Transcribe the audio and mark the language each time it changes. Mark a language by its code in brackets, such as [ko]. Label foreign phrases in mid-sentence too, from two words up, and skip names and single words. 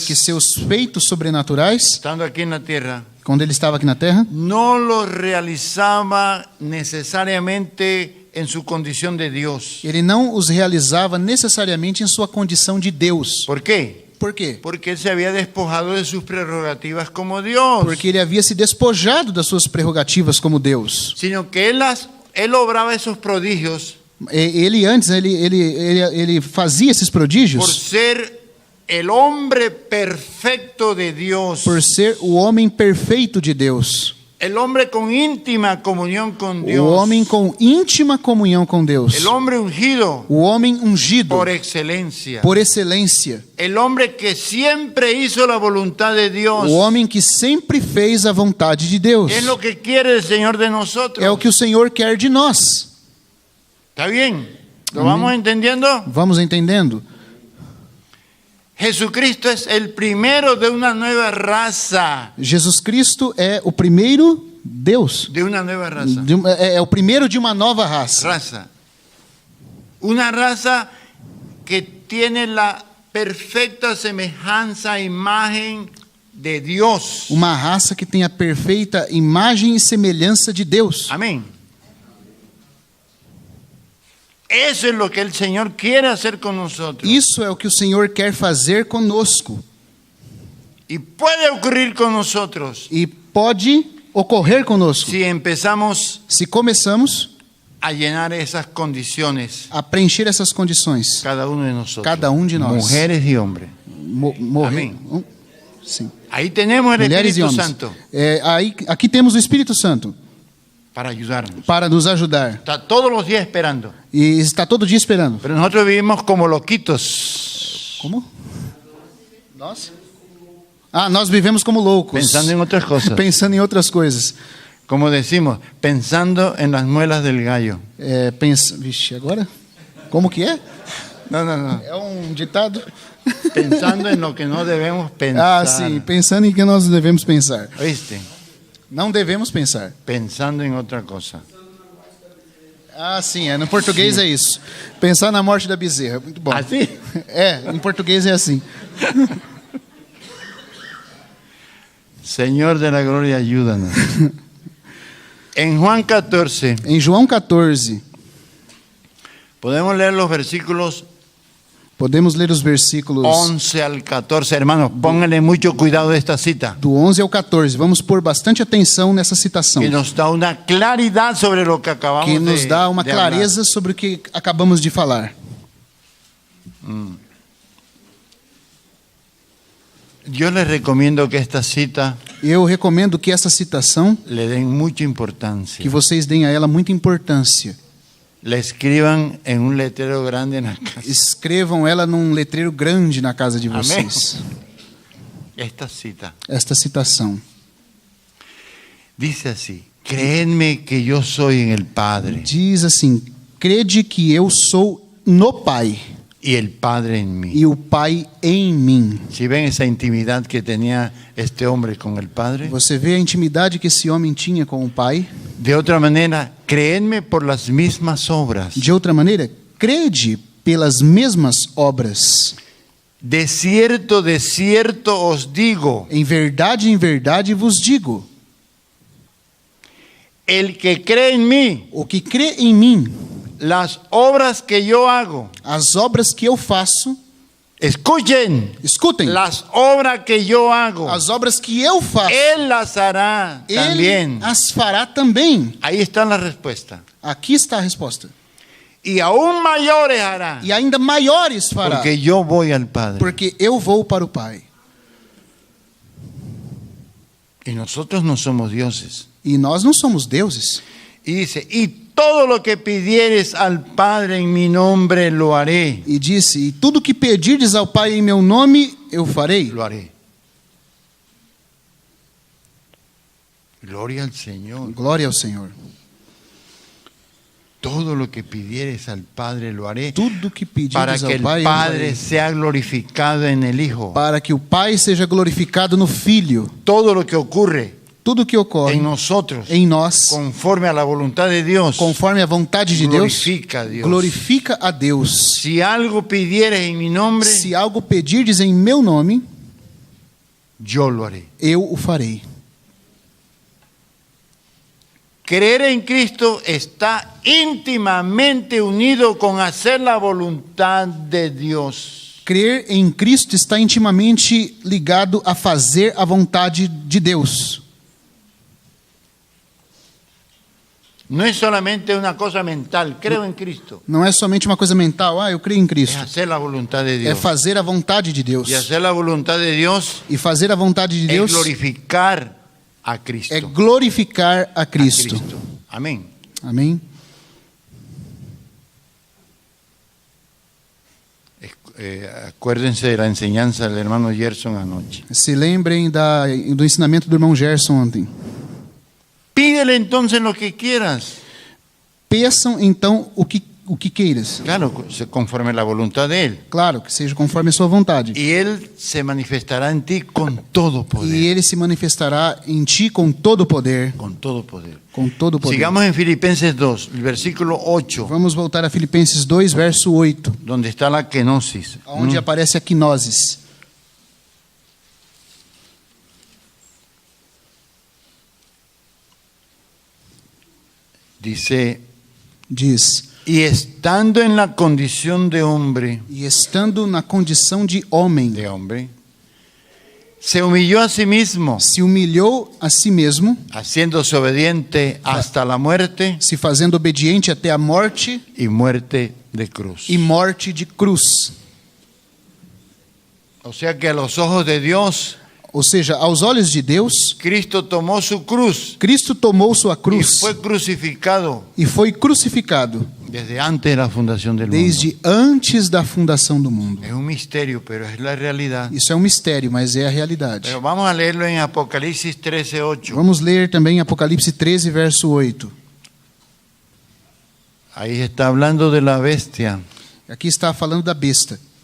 [pt] que seus feitos sobrenaturais, [es] estando aquí en la tierra, [pt] quando ele estava aqui na terra, [es] no los realizaba necesariamente en su condición de Dios. [pt] ele não os realizava necessariamente em sua condição de Deus. [es] ¿Por qué? [pt] Por quê? [es] Porque él se había despojado de sus prerrogativas como Dios, [pt] Porque ele havia se despojado das suas prerrogativas como Deus. [es] sino que él obraba esos prodigios [pt] Ele antes, ele fazia esses [es] por [pt] prodígios [es] ser el hombre perfecto de Dios, [pt] por ser o homem perfeito de Deus. [es] el hombre con íntima comunión con Dios, [pt] O homem com íntima comunhão com Deus. [es] el hombre ungido [pt] O homem ungido [es] por excelencia, [pt] por excelência. [es] el hombre que siempre hizo la voluntad de Dios. [pt] O homem que sempre fez a vontade de Deus. [es] Es lo que quiere el Señor de nosotros. [pt] É o que o Senhor quer de nós. [es] ¿Está bien? ¿Lo Amén. vamos entendiendo? [pt] Vamos entendendo? [es] Jesucristo es el primero de una nueva raza. [pt] Jesus Cristo é o primeiro Deus. [es] De una nueva raza. [pt] É o primeiro de uma nova raça. [es] Raza. Una raza que tiene la perfecta semejanza, imagen de Dios. [pt] Uma raça que tem a perfeita imagem e semelhança de Deus. [es] Amén. Eso es lo que el Señor quiere hacer con nosotros. [pt] Isso é o que o Senhor quer fazer conosco. [es] Y puede ocurrir con nosotros [pt] E pode ocorrer conosco. [es] si empezamos [pt] Se começamos [es] a llenar esas condiciones, [pt] a preencher essas condições. [es] cada uno de nosotros. [pt] Cada um de nós. [es] Mujeres y hombres. [pt] Morrer. Amém. Sim. [es] Ahí tenemos el [pt] Mulheres e [es] Espíritu [pt] homens. [es] Santo [pt] Aqui temos o Espírito Santo [es] para ayudarnos. [pt] para nos ajudar. [es] Está todos los días esperando. [pt] E está todo dia esperando. [es] Pero nosotros vivimos como loquitos, [pt] Como? Nós? Nós vivemos como loucos. [es] pensando en otras cosas. [pt] Pensando em outras coisas. [es] Como decimos, pensando en las muelas del gallo. [pt] Vixe, agora? Como que é? [es] No. [pt] É um ditado? [es] Pensando en lo que no debemos pensar. [pt] Sim. Pensando em que nós devemos pensar. [es] ¿Oíste? [pt] Não devemos pensar. [es] Pensando en otra cosa. [pt] Sim. No português é isso. Pensar na morte da bezerra. Muito bom. [es] ¿Así? [pt] Em português é assim. [es] Señor de la gloria, ayúdanos. En Juan 14, [pt] Em João 14, [es] podemos leer los versículos [pt] podemos ler os versículos [es] 11 al 14. Hermanos, pónganle mucho cuidado de esta cita, [pt] do 11 ao 14. Vamos pôr bastante atenção nessa citação, [es] que nos da una claridad sobre lo que acabamos [pt] que nos dá uma [es] de hablar. [pt] clareza sobre o que acabamos de falar. [es] Yo les recomiendo que esta cita [pt] Eu recomendo que essa citação, [es] le den mucha importancia. [pt] que vocês deem a ela muita importância. [es] La escriban en un letrero grande en la casa. [pt] Escrevam ela num letreiro grande na casa de Amém. vocês. [es] Esta cita [pt] Esta citação. [es] dice así: créenme que yo soy en el Padre [pt] Diz assim: crede que eu sou no Pai [es] y el Padre en mí. [pt] e o Pai em mim. [es] Si ven esa intimidad que tenía este hombre con el Padre, [pt] Você vê a intimidade que esse homem tinha com o Pai? [es] de otra manera, créenme por las mismas obras. [pt] De outra maneira, crede pelas mesmas obras. [es] De cierto os digo, [pt] Em verdade vos digo: [es] el que cree en mí, [pt] o que crê em mim, [es] las obras que yo hago, [pt] as obras que eu faço, [es] escuchen, [pt] escutem, [es] las obras que yo hago, [pt] as obras que eu faço, [es] Él las hará [pt] Ele [es] también. [pt] as fará também. [es] Ahí está la respuesta. [pt] Aqui está a resposta. [es] Y aún mayores hará, [pt] E ainda maiores fará, [es] porque yo voy al Padre. [pt] porque eu vou para o Pai. [es] Y nosotros no somos dioses. [pt] E nós não somos deuses. [es] Y dice, y todo lo que pidieres al Padre en mi nombre lo haré. [pt] E disse: e tudo que pedirdes ao Pai em meu nome, eu farei. [es] Lo haré. Gloria al Señor. [pt] Glória ao Senhor. [es] Todo lo que pidieres al Padre lo haré, [pt] Tudo que [es] para [pt] pedirdes [es] que [pt] ao [es] el [pt] Pai, eu [es] Padre [pt] farei. [es] sea glorificado en el Hijo. [pt] Para que o Pai seja glorificado no Filho. [es] Todo lo que ocurre [pt] Tudo que ocorre [es] en nosotros, [pt] em nós, [es] conforme a la voluntad de Dios, [pt] conforme a vontade de Deus, [es] glorifica a Dios. [pt] glorifica a Deus. [es] Si algo pidieres en mi nombre, [pt] Se algo pedirdes em meu nome, [es] yo lo haré. [pt] eu o farei. [es] Creer en Cristo está íntimamente unido con hacer la voluntad de Dios. [pt] Crer em Cristo está intimamente ligado a fazer a vontade de Deus. [es] No es solamente una cosa mental, creo en Cristo. [pt] Não é somente uma coisa mental, eu creio em [es] Es [pt] Cristo. [es] hacer la voluntad de [pt] É [es] Dios. [pt] fazer a vontade de Deus. [es] Y hacer la voluntad de Dios [pt] E fazer a vontade de [es] es [pt] Deus [es] glorificar a Cristo. [pt] é glorificar a A Cristo. [es] Amén. [pt] Amém? [es] Acuérdense de la enseñanza del hermano Gerson anoche. [pt] Se lembrem do ensinamento do irmão Gerson ontem. [es] Pídele entonces lo que quieras. [pt] Peçam então o que o que queiras. [es] Claro, conforme la voluntad de Él. [pt] Claro, que seja conforme a sua vontade. [es] Y Él se manifestará en ti con todo poder. [pt] E ele se manifestará em ti com todo poder. [es] Con todo poder. [pt] Com todo poder. [es] Sigamos en Filipenses 2, el versículo 8, [pt] Vamos voltar a Filipenses 2, verso 8, [es] donde está la kenosis. [pt] onde aparece a quinosis. [es] Dice, [pt] Diz: [es] y estando en la condición de hombre, [pt] e estando na condição de homem, [es] se humilló a sí mismo, [pt] se humilhou a si mesmo, [es] haciéndose obediente hasta la muerte [pt] se fazendo obediente até a morte [es] y muerte de cruz. [pt] e morte de cruz. [es] O sea que a los ojos de Dios, [pt] Ou seja, aos olhos de Deus, [es] Cristo tomó su cruz [pt] Cristo tomou sua [es] y [pt] cruz [es] fue crucificado [pt] e foi crucificado [es] desde antes de la fundación del mundo. [pt] desde antes da fundação do mundo. [es] Es un misterio, pero es la realidad. [pt] Isso é um mistério, mas é a realidade. [es] Pero vamos a leerlo en Apocalipsis 13:8. [pt] Vamos ler também Apocalipse 13, verso 8. [es] Ahí está hablando de la bestia. [pt] Aqui está falando da besta.